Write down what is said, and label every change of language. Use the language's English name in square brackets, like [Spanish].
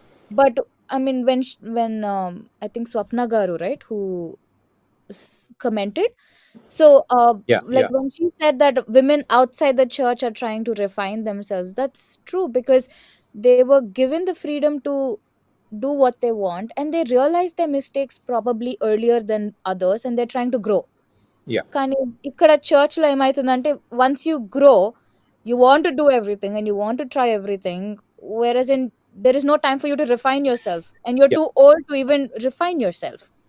[English] But I mean, when I think Swapna Garu, right, who commented, so Yeah. like Yeah. when she said that women outside the church are trying to refine themselves, that's true, because they were given the freedom to do what they want, and they realized their mistakes probably earlier than others, and they're trying to grow. Yeah. [Telugu] కానీ ఇక్కడ చర్చ్లో ఏమవుతుందంటే [English] Once you grow, you want to do everything and you want to try everything, whereas in there is no time for you to refine yourself, and you're Yeah. too old to even refine yourself.